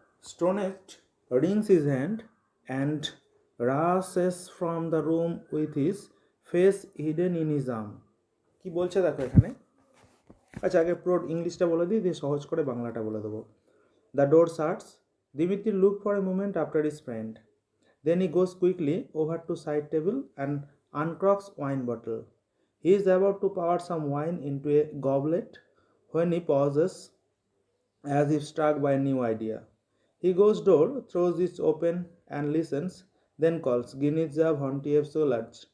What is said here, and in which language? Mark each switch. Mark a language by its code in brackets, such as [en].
[en] Stonehenge wrings his hand and rushes from the room with his face hidden in his arm. [bn] কি বলছে দেখো এখানে। আচ্ছা, আগে পুরো ইংলিশটা বলে দিই, দিয়ে সহজ করে বাংলাটা বলে দেবো। [en] The door shuts. Dimitri look for a moment after his friend. Then he goes quickly over to side table and uncorks wine bottle. He is about to pour some wine into a goblet when he pauses as if struck by a new idea. He goes door, throws it open and listens, then calls Ginitza Vontiev Solaj.